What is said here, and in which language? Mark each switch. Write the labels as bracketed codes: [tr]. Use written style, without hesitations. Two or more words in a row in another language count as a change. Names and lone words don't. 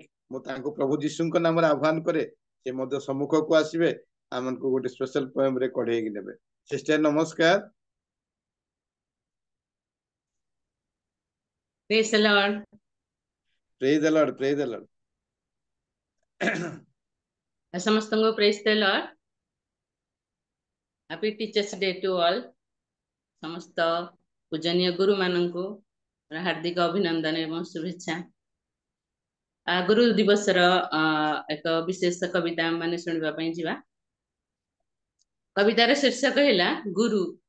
[or] ମୁଁ ତାଙ୍କୁ ପ୍ରଭୁ ଯୀଶୁଙ୍କ ନାମରେ ଆହ୍ୱାନ କରେ, ସେ ମଧ୍ୟ ସମ୍ମୁଖକୁ ଆସିବେ, ଆମକୁ ଗୋଟେ [en] special poem [or] ରେ କଢେଇକି ନେବେ। ସିଷ୍ଟର ନମସ୍କାର। [en] Praise the Lord. praise the Lord, praise the Lord. [or] ସମସ୍ତଙ୍କୁ [en] praise the Lord. Happy Teachers Day to all. [or] ସମସ୍ତ ପୂଜନୀୟ ଗୁରୁ ମାନଙ୍କୁ ହାର୍ଦ୍ଦିକ ଅଭିନନ୍ଦନ ଏବଂ ଶୁଭେଚ୍ଛା। ଗୁରୁ ଦିବସର ଏକ ବିଶେଷ କବିତା ମାନେ ଶୁଣିବା ପାଇଁ ଯିବା। କବିତାର ଶୀର୍ଷକ ହେଲା ଗୁରୁ।